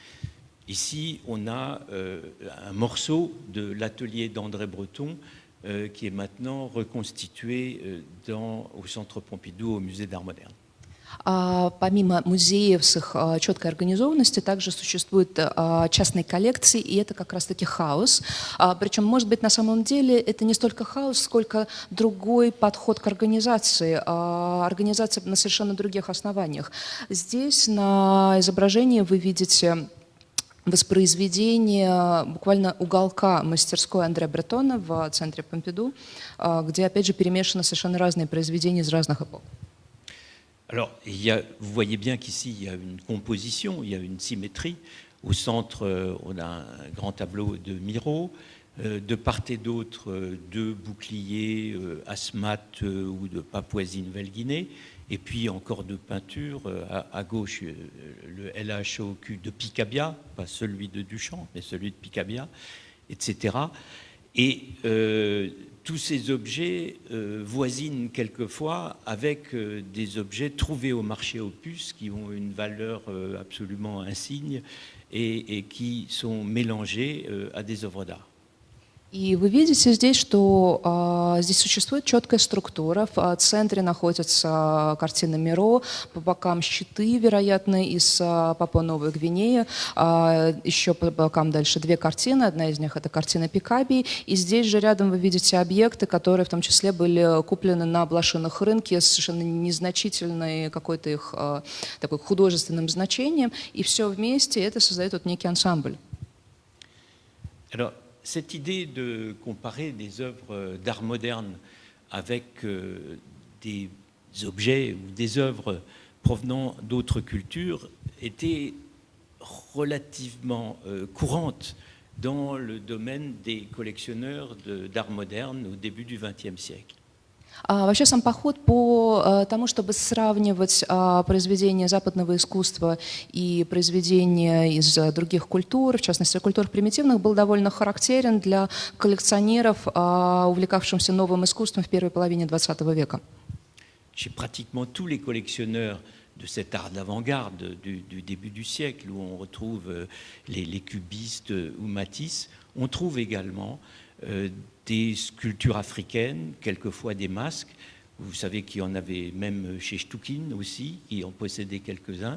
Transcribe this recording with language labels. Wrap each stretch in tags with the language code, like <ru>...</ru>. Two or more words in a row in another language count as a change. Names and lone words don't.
<fr>Ici, on a un morceau de l'atelier d'André Breton qui est maintenant reconstitué au Centre Pompidou, au Musée d'Art moderne.</fr> <ru>Помимо музеев с их четкой организованностью, также существуют частные коллекции, и это как раз-таки хаос. Причем, может быть, на самом деле это не столько хаос, сколько другой подход к организации, организация на совершенно других основаниях. Здесь на изображении вы видите воспроизведение буквально уголка мастерской Андре Бретона в центре Помпиду, где, опять же, перемешаны совершенно разные произведения из разных эпох.</ru> <fr>Alors, vous voyez bien qu'ici, il y a une composition, il y a une symétrie. Au centre, on a un grand tableau de Miro. De part et d'autre, deux boucliers asmates ou de Papouasie-Nouvelle-Guinée. Et puis encore deux peintures. À gauche, le LHOQ de Picabia, pas celui de Duchamp, mais celui de Picabia, etc. Et tous ces objets voisinent quelquefois avec des objets trouvés au marché aux puces qui ont une valeur absolument insigne et qui sont mélangés à des œuvres d'art.</fr> <ru>И вы видите здесь, что здесь существует четкая структура. В центре находится картина Миро, по бокам щиты, вероятно, из Папуа-Новой Гвинеи. Еще по бокам дальше две картины. Одна из них — это картина Пикабии. И здесь же рядом вы видите объекты, которые в том числе были куплены на блошиных рынке с совершенно незначительной какой-то их такой художественным значением. И все вместе это создает вот некий ансамбль.</ru> <fr>Alors, cette idée de comparer des œuvres d'art moderne avec des objets ou des œuvres provenant d'autres cultures était relativement courante dans le domaine des collectionneurs d'art moderne au début du XXe siècle.</fr> <ru>Вообще сам поход по тому, чтобы сравнивать произведения западного искусства и произведения из других культур, в частности культур примитивных, был довольно характерен для коллекционеров, увлекавшихся новым искусством в первой половине XX века.</ru> <fr>Chez pratiquement tous les collectionneurs de cet art d'avant-garde du début du siècle, où on retrouve les cubistes ou Matisse, on trouve également des sculptures africaines, quelquefois des masques. Vous savez qu'il y en avait même chez Stoukin aussi, qui en possédait quelques-uns.</fr>